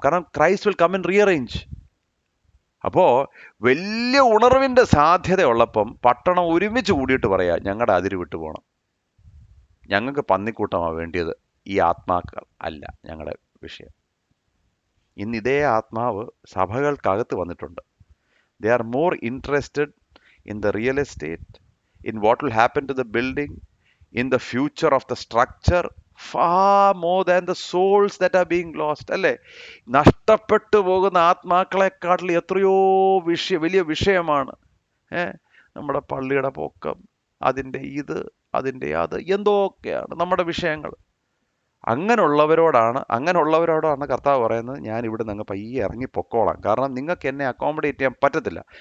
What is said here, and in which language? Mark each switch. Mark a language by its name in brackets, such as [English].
[Malayalam] കാരണം [English] Christ will come and rearrange. [Malayalam] അപ്പോൾ വലിയ ഉണർവിൻ്റെ സാധ്യത ഉള്ളപ്പം പട്ടണം ഒരുമിച്ച് കൂടിയിട്ട് പറയാം, ഞങ്ങളുടെ അതിര് വിട്ടു പോകണം, ഞങ്ങൾക്ക് പന്നിക്കൂട്ടമാണ് വേണ്ടിയത്, ഈ ആത്മാക്കൾ അല്ല ഞങ്ങളുടെ വിഷയം. ഇന്ന് ഇതേ ആത്മാവ് സഭകൾക്കകത്ത് വന്നിട്ടുണ്ട്. [English] They are more interested in the real estate, in what will happen to the building, in the future of the structure, far more than the souls that are being lost. [Malayalam] അല്ലേ? നഷ്ടപ്പെട്ടു പോകുന്ന ആത്മാക്കളെക്കാട്ടിൽ എത്രയോ വലിയ വിഷയമാണ് നമ്മുടെ പള്ളിയുടെ പൊക്കം, അതിൻ്റെ അതിൻ്റെ എന്തൊക്കെയാണ് നമ്മുടെ വിഷയങ്ങൾ. അങ്ങനെയുള്ളവരോടാണ് കർത്താവ് പറയുന്നത്, ഞാൻ ഇവിടെ നിന്ന് പയ്യെ ഇറങ്ങി പൊക്കോളാം, കാരണം നിങ്ങൾക്ക് എന്നെ അക്കോമഡേറ്റ് ചെയ്യാൻ പറ്റത്തില്ല.